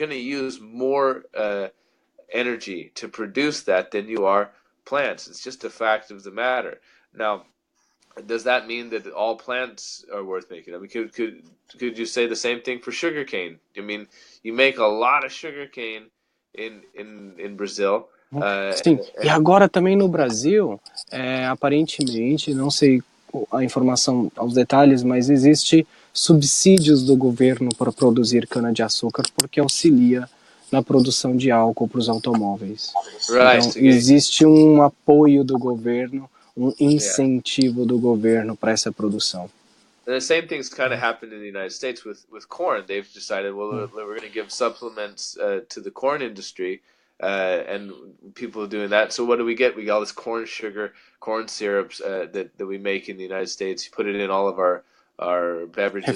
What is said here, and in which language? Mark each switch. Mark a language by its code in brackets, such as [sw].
[en] You're going to use more energy to produce that than you are plants. It's just a fact of the matter. Now, does that mean that all plants are worth making? I mean, could you say the same thing for sugarcane? I mean, you make a lot of sugarcane in Brazil. [pt] Sim, e agora também no Brasil, aparentemente, não sei a informação aos detalhes, mas existe subsídios do governo para produzir cana-de-açúcar porque auxilia na produção de álcool para os automóveis. [en] Right, [pt] então, existe um apoio do governo, um incentivo do governo para essa produção. [en] And the same thing's kind of happened in the United States with corn. They've decided, well, we're going to give supplements to the corn industry, and people are doing that. So what do we get? We got all this corn sugar, corn syrups that we make in the United States. You put it in all of our beverages.